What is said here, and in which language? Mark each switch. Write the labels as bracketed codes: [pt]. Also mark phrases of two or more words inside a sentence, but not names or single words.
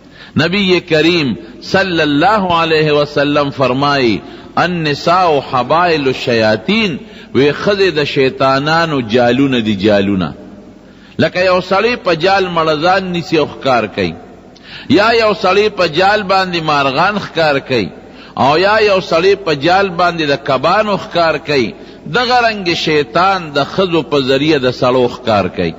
[ar] نبی کریم صلی اللہ علیہ وسلم فرمائی النساء حبائل الشیاطین، [ps] وی خذ د شیطانانو جالون دی جالونا. لکه یو سړی په جال مړزان نیسی او ښکار کوي، یا یو سړی په جال باندې مارغان ښکار کوي، او یا یو سړی په جال باندې د کبانو ښکار کوي. دغه رنګ شیطان د ښځو په ذریعه د سړو ښکار کوي.